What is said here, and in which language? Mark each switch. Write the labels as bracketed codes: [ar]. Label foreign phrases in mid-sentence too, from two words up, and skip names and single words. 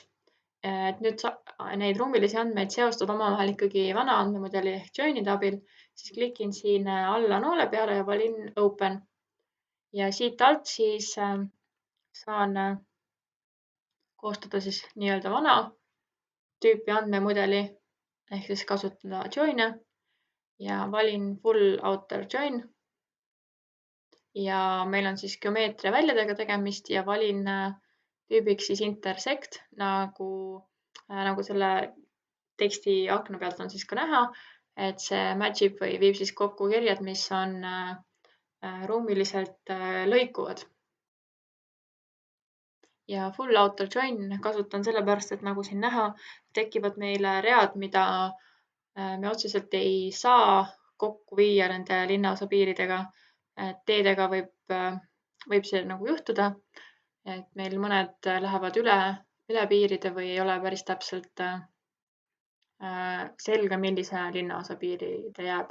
[et] Et nüüd neid ruumilisi andmeid seostada omavahel ikkagi vana andmemudeli ehk join'ide abil, siis klikin siin alla noole peale ja valin open. Ja siit alt siis saan koostada siis nii-öelda vana tüüpi andmemudeli ehk siis kasutada join'e ja valin [en] full outer join. [et] Ja meil on siis geomeetria väljadega tegemist ja valin tüübiks siis intersect, nagu selle teksti akna pealt on siis ka näha, et see matchib või viib siis kokku kirjad, mis on ruumiliselt lõikuvad. Ja [en] full outer join [et] kasutan sellepärast, et nagu siin näha, tekivad meile read, mida me otseselt ei saa kokku viia nende linnaosa piiridega. Teedega võib see nagu juhtuda, et meil mõned lähevad üle piiride või ei ole päris täpselt selge, millise linnaosa piiri ta jääb.